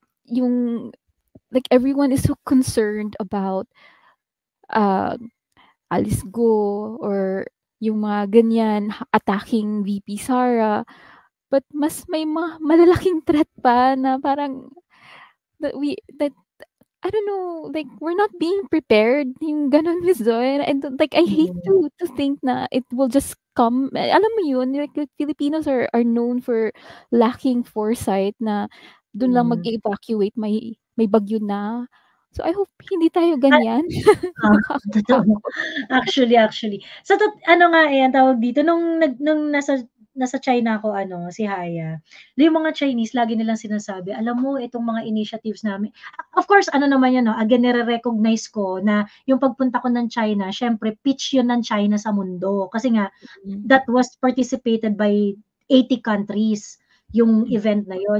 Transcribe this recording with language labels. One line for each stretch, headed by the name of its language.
English: yung like everyone is so concerned about Alice Go or
Filipino: yung mga ganyan
English: attacking VP Sara, but
Filipino: mas may malalaking threat pa na parang
English: that I don't know, like we're not being prepared yung ganun, Miss Zoe. And like I hate to think na it will just come.
Filipino: Alam mo yun,
English: like Filipinos are known for lacking foresight
Filipino: na dun lang mag-evacuate, may bagyo na.
English: So I hope
Filipino: hindi tayo ganyan. Totoo. Actually. So ano nga ang tawag dito nung nasa China ako si Haya. Yung mga Chinese lagi nilang sinasabi, alam mo itong mga initiatives namin.
English: Of course,
Filipino: ano naman yun, no? Again, nire-recognize ko na yung pagpunta ko ng China, syempre pitch yun ng China sa mundo.
English: Kasi nga, that was participated by 80 countries
Filipino: yung event na yon.